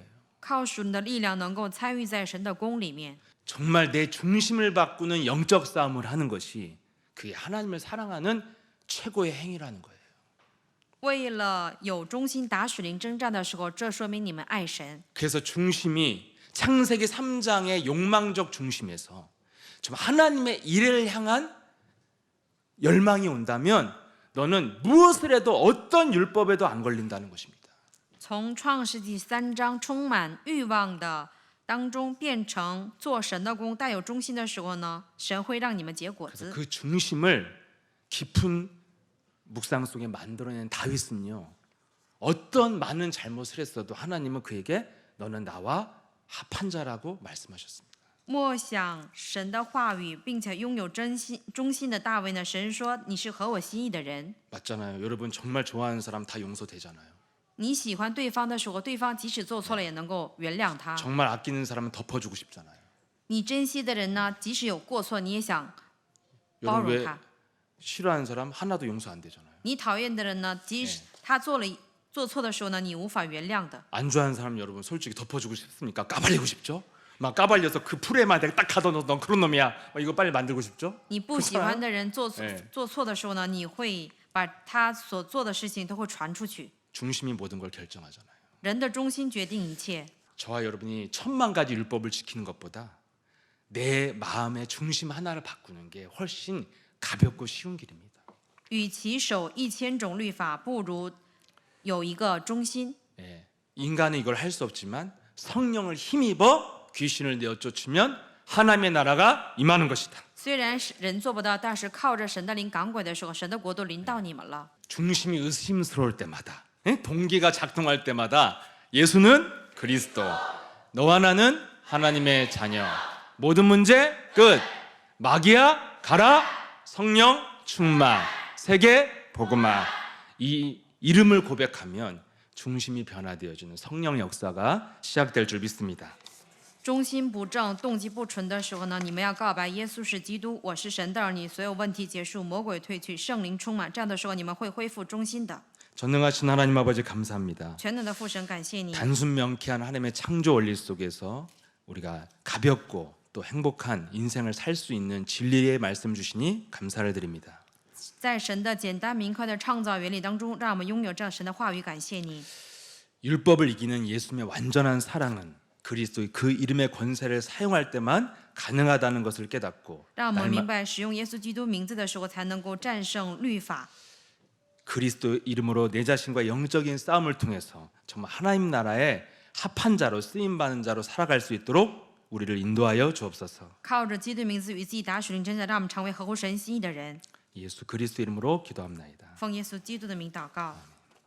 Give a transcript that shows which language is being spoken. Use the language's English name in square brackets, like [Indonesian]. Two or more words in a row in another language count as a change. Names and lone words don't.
[Chinese] 靠属灵的力量能够参与在神的工里面。 [Korean] 정말 내 중심을 바꾸는 영적 싸움을 하는 것이 그게 하나님을 사랑하는 최고의 행위라는 거예요. [Chinese] 为了有中心打属灵征战的时候，这说明你们爱神。 [Korean] 그래서 중심이 창세기 3장의 욕망적 중심에서 좀 하나님의 일을 향한 열망이 온다면 너는 무엇을 해도 어떤 율법에도 안 걸린다는 것입니다. [Chinese] 从创世纪3章充满欲望的当中变成做神的工带有中心的时候呢，神会让你们结果 [Korean] 그래서 [Chinese] 子。 [Korean] 그 중심을 깊은 묵상 속에 만들어낸 다윗은요, 어떤 많은 잘못을 했어도 하나님은 그에게 너는 나와 합한 자라고 말씀하셨습니다. [Chinese] 默想神的话语，并且拥有忠心的大卫呢，神说你是合我心意的人。 [Korean] 맞잖아요. 여러분 정말 좋아하는 사람 다 용서되잖아요. [Chinese] 你喜欢对方的时候，对方即使做错了也能够原谅他。 [Korean] 정말 아끼는 사람은 덮어주고 싶잖아요. [Chinese] 你珍惜的人呢，即使有过错，你也想包 [Korean] 여러분 [Chinese] 容 [Korean] 왜 [Chinese] 他。 [Korean] 싫어하는 사람 하나도 용서 안 되잖아요. 你讨厌的人呢，即使他做错的时候呢，你无法原谅的。 안 좋아하는 사람 여러분 솔직히 덮어주고 싶습니까? 까발리고 싶죠? 막 까발려서 그 풀에만 내가 딱 가둬 넌 그런 놈이야. 막 이거 빨리 만들고 싶죠? [Chinese] 你不喜欢的人做哎做错的时候呢，你会把他所做的事情都会传出去。 [Korean] 중심이 모든 걸 결정하잖아요. [Chinese] 人的中心决定一切。 [Korean] 저와 여러분이 1000만 가지 율법을 지키는 것보다 내 마음의 중심 하나를 바꾸는 게 훨씬 가볍고 쉬운 길입니다. [Chinese] 与其守1000种律法，不如有一个中心。 [Korean] 예, 인간은 이걸 할 수 없지만 성령을 힘입어 귀신을 내어 쫓으면 하나님의 나라가 임하는 것이다. [Chinese] 虽然人做不到，但是靠着神的灵赶鬼的时候，神的国度临到你们了。 [Korean] 중심이 의심스러울 때마다, 동기가 작동할 때마다 예수는 그리스도, 너와 나는 하나님의 자녀. 모든 문제 끝. 마귀야 가라. 성령 충만. 세계 복음화. 이 이름을 고백하면 중심이 변화되어지는 성령 역사가 시작될 줄 믿습니다. [Chinese] 中心不正、动机不纯的时候呢，你们要告白耶稣是基督，我是神的儿女，所有问题结束，魔鬼退去，圣灵充满。这样的时候，你们会恢复中心的。 [Korean] 전능하신 하나님 아버지 감사합니다. [Chinese] 全能的父神，感谢你。 [Korean] 단순 명쾌한 하나님의 창조 원리 속에서 우리가 가볍고 또 행복한 인생을 살 수 있는 진리의 말씀 주시니 감사를 드립니다. [Chinese] 在神的简单明快的创造原理当中，让我们拥有这样神的话语，感谢你。 [Korean] 율법을 이기는 예수님의 완전한 사랑은 그리스도의 그 이름의 권세를 사용할 때만 가능하다는 것을 깨닫고 [Chinese] 让我们明白，使用耶稣基督名字的时候，才能够战胜律法。 [Korean] 그리스도 이름으로 내 자신과 영적인 싸움을 통해서 정말 하나님 나라의 합한 자로 쓰임 받는 자로 살아갈 수 있도록 우리를 인도하여 주옵소서. [Chinese] 靠着基督名字与自己打属灵征战，让我们成为合乎神心意的人。 [Korean] 예수 그리스도 이름으로 기도합나이다. [Chinese] 奉耶稣基督的名祷告。